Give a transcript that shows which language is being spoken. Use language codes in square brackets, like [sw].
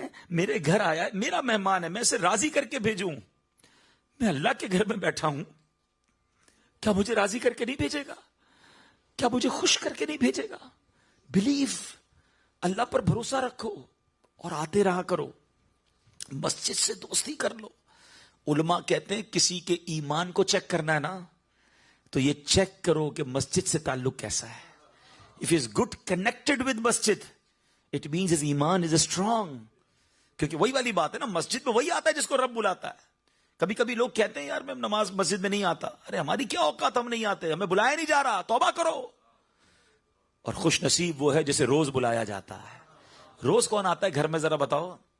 [ur] میرے گھر آیا ہے، میرا مہمان ہے، میں اسے راضی کر کے بھیجوں. میں اللہ کے گھر میں بیٹھا ہوں، کیا مجھے راضی کر کے نہیں بھیجے گا؟ کیا مجھے خوش کر کے نہیں بھیجے گا؟ بلیو. اللہ پر بھروسہ رکھو اور آتے رہا کرو. مسجد سے دوستی کر لو. علماء کہتے ہیں کسی کے ایمان کو چیک کرنا ہے نا، تو یہ چیک کرو کہ مسجد سے تعلق کیسا ہے. [en] If he is good connected with masjid, it means his iman is strong. [ur] کیونکہ وہی والی بات ہے نا، مسجد میں وہی آتا ہے جس کو رب بلاتا ہے. کبھی کبھی لوگ کہتے ہیں یار میں نماز مسجد میں نہیں آتا. ارے ہماری کیا اوقات، ہم نہیں آتے، ہمیں بلایا نہیں جا رہا. توبہ کرو. اور خوش نصیب وہ ہے جسے روز بلایا جاتا ہے. روز کون آتا ہے گھر میں؟ ذرا بتاؤ.